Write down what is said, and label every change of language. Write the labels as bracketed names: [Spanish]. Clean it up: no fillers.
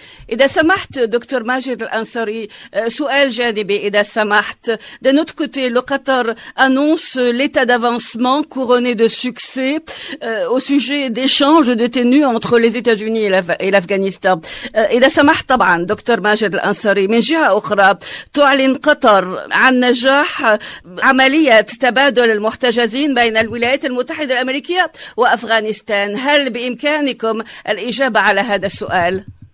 [Arabic] إذا سمحت دكتور ماجد الأنصاري سؤال جانبي إذا سمحت. [French] D'un autre côté, le Qatar annonce l'état d'avancement couronné de succès au sujet d'échanges de détenus entre les États-Unis et l'Afghanistan. [Arabic] إذا سمحت طبعا دكتور ماجد الأنصاري. من جهة أخرى تعلن قطر عن نجاح عملية تبادل المحتجزين بين الولايات المتحدة الأمريكية وأفغانستان. هل بإمكانكم الإجابة على هذا السؤال؟